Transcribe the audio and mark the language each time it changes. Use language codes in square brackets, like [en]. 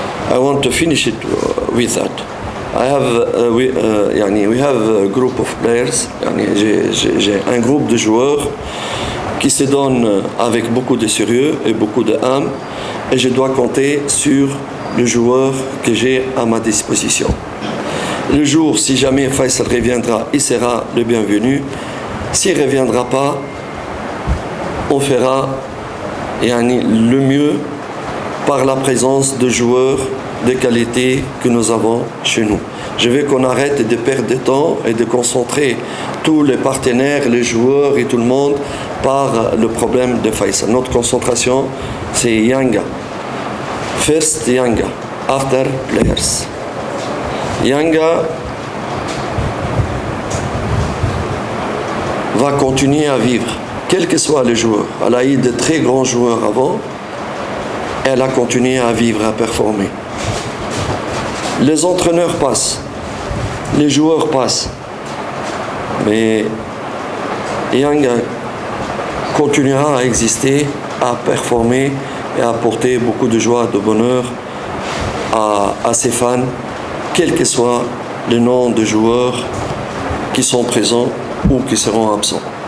[en] I want to finish it with that. We have a group of players. [fr] J'ai un groupe de joueurs qui se donnent avec beaucoup de sérieux et beaucoup d'âme, et je dois compter sur le joueur que j'ai à ma disposition. Le jour, si jamais Faisal reviendra, il sera le bienvenu. S'il ne reviendra pas, on fera le mieux par la présence de joueurs de qualité que nous avons chez nous. Je veux qu'on arrête de perdre de temps et de concentrer tous les partenaires, les joueurs et tout le monde par le problème de Faisal. Notre concentration, c'est Yanga. [en] First Yanga, after players. [fr] Yanga va continuer à vivre, quels que soient les joueurs. Elle a eu de très grands joueurs avant, elle a continué à vivre, à performer. Les entraîneurs passent, les joueurs passent, mais Yanga continuera à exister, à performer et à apporter beaucoup de joie, de bonheur à ses fans, quel que soit le nom de joueurs qui sont présents ou qui seront absents.